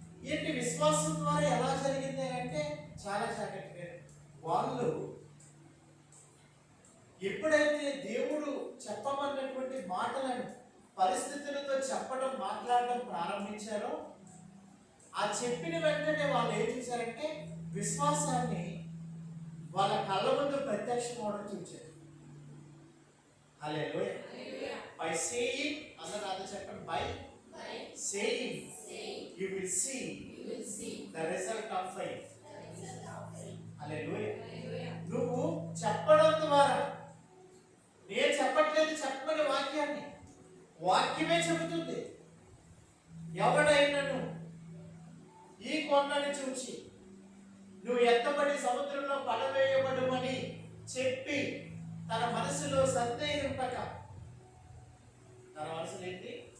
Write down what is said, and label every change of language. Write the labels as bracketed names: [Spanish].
[Telugu] ఏంటి విశ్వాసం ద్వారా ఎలా జరిగింది అంటే చాలా జాగ్రత్తగా వాళ్ళు ఎప్పుడైతే దేవుడు చెప్పమన్నటువంటి మాటలను పరిస్థితులతో చెప్పడం, మాట్లాడడం ప్రారంభించారో ఆ చెప్పిన వెంటనే వాళ్ళు ఏం చేశారంటే విశ్వాసాన్ని వాళ్ళ కళ్ళ ముందు ప్రత్యక్షం అవడం చూశారు. హల్లెలూయా. [English] by saying, [Telugu] అందరూ చెప్పండి, [English] By saying you will see the result of faith. [Telugu] హల్లెలూయా. నువ్వు చెప్పడం ద్వారా, నేను చెప్పట్లేదు, చెప్పమని వాక్యాన్ని, వాక్యమే చెబుతుంది. ఎవడైనను ఈ కొండని చూచి నువ్వు ఎత్తబడి సముద్రంలో పడవేయబడుమని చెప్పి తన మనసులో సందేహింపక, తన మనసులో ఏంటి?